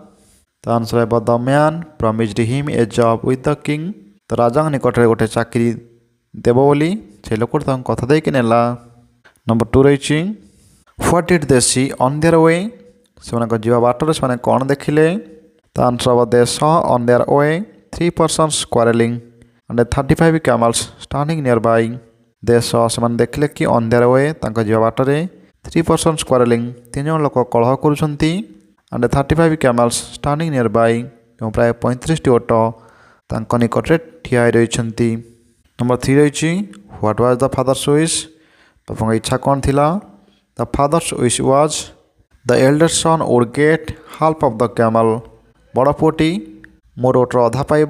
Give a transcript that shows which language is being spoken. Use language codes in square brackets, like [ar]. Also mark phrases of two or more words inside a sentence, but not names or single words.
[or] ତ ଆନ୍ସର୍ ହେବ [en] The man promised him a job with the king [or] ତ ରାଜାଙ୍କ ନିକଟରେ ଗୋଟେ ଚାକିରି ଦେବ ବୋଲି ସେ ଲୋକଟି ତାଙ୍କୁ କଥା ଦେଇକି ନେଲା। ନମ୍ବର 2 ରହିଛି [en] What did they see on their way [or] ସେମାନଙ୍କ ଯିବା ବାଟରେ ସେମାନେ କ'ଣ ଦେଖିଲେ। [en] ତ ଆନ୍ସର୍ ହେବ They saw on their way 3 persons quarreling and 35 camels standing nearby। They saw [or] ସେମାନେ ଦେଖିଲେ କି [en] on their way [or] ତାଙ୍କ ଯିବା ବାଟରେ [en] 3 persons quarreling [or] 3 ଜଣ ଲୋକ କଳହ କରୁଛନ୍ତି [en] and 35 camels standing nearby [or] ଏବଂ ପ୍ରାୟ 35ଟି ଓଟ ତାଙ୍କ ନିକଟରେ ଠିଆ ହୋଇ ରହିଛନ୍ତି। ନମ୍ବର 3 ରହିଛି [en] What was the father's wish [or] ବାପାଙ୍କ ଇଚ୍ଛା କ'ଣ ଥିଲା। [en] The father's wish was the eldest son would get half of the camel [or] ବଡ଼ ପୁଅଟି ମୋର ଓଟର ଅଧା ପାଇବ।